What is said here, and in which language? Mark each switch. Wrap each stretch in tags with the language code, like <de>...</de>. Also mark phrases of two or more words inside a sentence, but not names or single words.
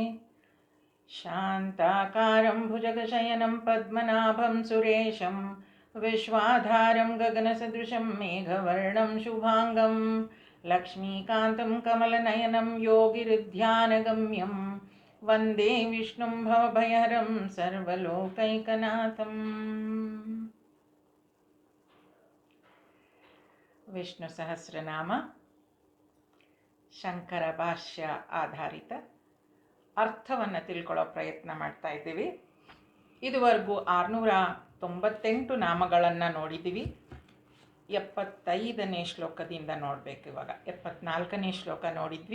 <sa>शान्ताकारं भुजगशयनं पद्मनाभं सुरेशं विश्वाधारं गगनसदृशं मेघवर्णं शुभाङ्गं लक्ष्मीकान्तं कमलनयनं योगिहृद्ध्यानगम्यं वन्दे विष्णुं भवभयहरं सर्वलोकैकनाथम्।</sa> <kn>ವಿಷ್ಣು ಸಹಸ್ರನಾಮ ಶಂಕರ ಭಾಷ್ಯ ಆಧಾರಿತ ಅರ್ಥವನ್ನು ತಿಳ್ಕೊಳ್ಳೋ ಪ್ರಯತ್ನ ಮಾಡ್ತಾ ಇದ್ದೀವಿ. ಇದುವರೆಗೂ 698 ನಾಮಗಳನ್ನು ನೋಡಿದ್ದೀವಿ. 75ನೇ ಶ್ಲೋಕದಿಂದ ನೋಡಬೇಕು. ಇವಾಗ 74ನೇ ಶ್ಲೋಕ ನೋಡಿದ್ವಿ.</kn>